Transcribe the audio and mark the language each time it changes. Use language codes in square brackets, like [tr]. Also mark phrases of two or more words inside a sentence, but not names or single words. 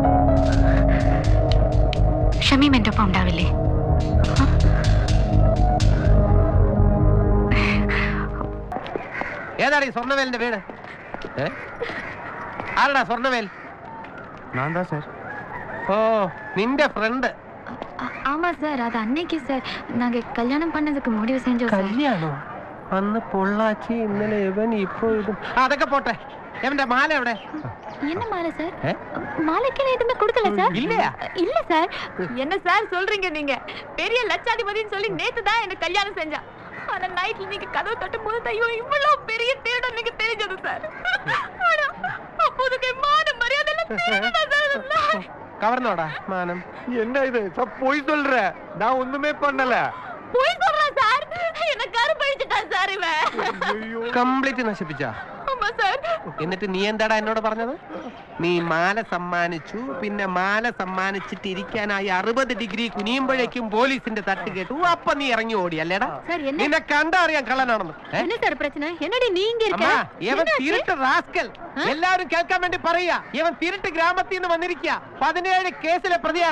[ml] ഷമീം എൻ്റെ ഒപ്പം ഉണ്ടാവില്ലേ? ഏതാണ് ഈ സ്വർണ്ണവേലിന്റെ വീട്? ആരടാ സ്വർണ്ണവേൽ? സാർ. ഓ, നിന്റെ ഫ്രണ്ട്. [ta] ஆமா சார், அது அன்னைக்கு சார் நாங்க கல்யாணம் பண்ணதுக்கு முடிவு செஞ்சோம் சார். [ml] കല്യാണോ? അന്ന് പൊള്ളാച്ചി, ഇന്നലെ ഇവൻ, ഇപ്പൊ ഇതും. അതൊക്കെ പോട്ടെ. എവന്റെ മാല എവിടെ? [ta] என்ன மாலை சார்? மாலைக்கு எதுவுமே கொடுக்கல சார். இல்லையா? இல்ல சார். என்ன சார் சொல்றீங்க நீங்க? பெரிய லட்சாதிபதின்னு சொல்லி நேத்து தான் என்ன கல்யாணம் செஞ்சா. ஆனா நைட்ல நீங்க கதவு தட்டும் போது ஐயோ இவ்வளவு பெரிய திருடன் நீங்க தெரிஞ்சது சார். ஆனா அப்போதுக்கு மான மரியாதை சார். கவர்னோடா மானம். என்ன இது? போய் சொல்ற. நான் ஒண்ணுமே பண்ணல. போய் சொல்றேன் சார். என்ன கருப்பழிச்சிட்டான் சார் இவன். [ml] കംപ്ലീറ്റ് നശിപ്പിച്ചാ? [ta] ஆமா சார். [ml] എന്നിട്ട് നീ എന്താടാ എന്നോട് പറഞ്ഞത്? നീ മാല സമ്മാനിച്ചു, പിന്നെ മാല സമ്മാനിച്ചിട്ടിരിക്കാനായി 60 ഡിഗ്രി കുനിയുമ്പോഴേക്കും പോലീസിന്റെ തട്ട് കേട്ടു. അപ്പൊ നീ ഇറങ്ങി ഓടി അല്ലേടാ? നിന്നെ കണ്ടറിയാൻ കള്ളനാണെന്ന്. [ta] என்ன சார் பிரச்சனை? என்னடி நீங்க இருக்க? [ml] ഇവൻ തിരുട്ട് റാസ്കൽ. എല്ലാവരും കേൾക്കാൻ വേണ്ടി പറയാ. ഇവൻ തിരുട്ട് ഗ്രാമത്തിൽ നിന്ന് വന്നിരിക്കുക. 17 കേസിലെ പ്രതിയാണ്.